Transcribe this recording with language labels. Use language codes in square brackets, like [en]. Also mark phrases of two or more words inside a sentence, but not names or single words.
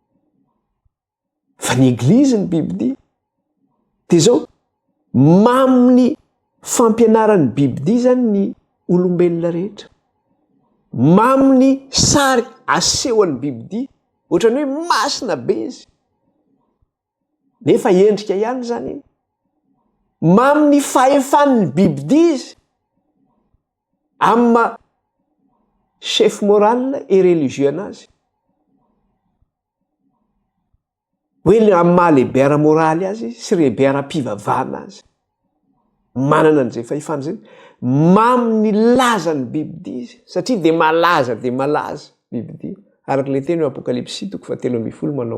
[mg] fa ny eglizy ny bibidia dia zao maminy fampianarany bibidia zany ny olombelona rehetra maminy sary asehoan'ny bibidia ohatrany hoe masina be izy nefa endrika ihany zany iny maminy fahefan'ny bibidia izy amma [fr] chef moral et religieux [mg] anazy hoe amin'ny mahalehibe ara-moraly azy sy lehibe ara-pivavahana azy manana an'izay fahefana zay maminy lazany bibidia izy satria dia malaza bibidia araka le teny eo apokalipsy 3:10 manao